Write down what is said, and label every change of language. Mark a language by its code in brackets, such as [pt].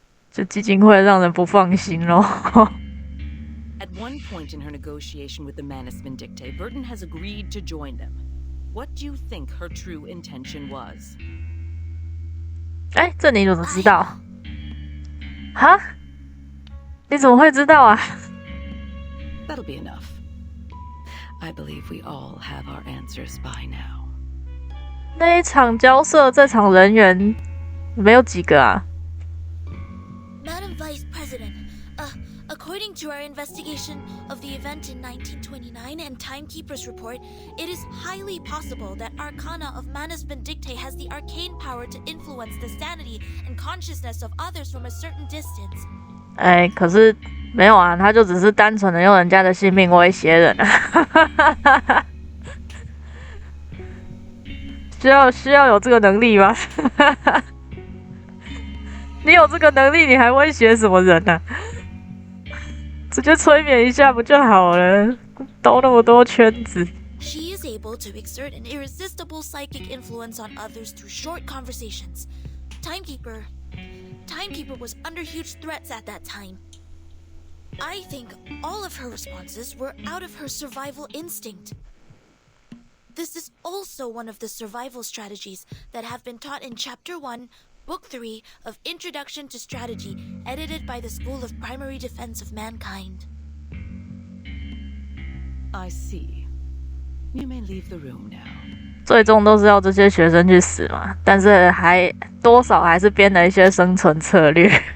[zh] 就基金会让人不放心咯。 [en] At one point in her negotiation with the Manus Vindictae, Vertin has agreed to join them. What do you think her true intention was? [zh] 哎，这你怎么知道？哈？你怎么会知道啊？ [en] That'll be enough. I believe we all have our answers by now. [zh] 那一场交涉，在场人员没有几个啊。 [en] Madam Vice President, according to our investigation of the event in 1929 and Timekeeper's report, it is highly possible that Arcana of Manus Vindictae has the arcane power to influence the sanity and consciousness of others from a certain distance. [zh] 哎，可是没有啊，他就只是单纯的用人家的性命威胁人啊。需要有这个能力吗？你有这个能力，你还威胁什么人啊？直接催眠一下不就好了？兜那么多圈子。 [en] She is able to exert an irresistible psychic influence on others through short conversations. Timekeeper was under huge threats at that time. I think all of her responses were out of her survival instinct. This is also one of the survival strategies that have been taught in Chapter 1, Book 3 of Introduction to Strategy, edited by the School of Primary Defense of Mankind. I see. You may leave the room now. [zh] 最终都是要这些学生去死嘛，但是还多少还是编了一些生存策略。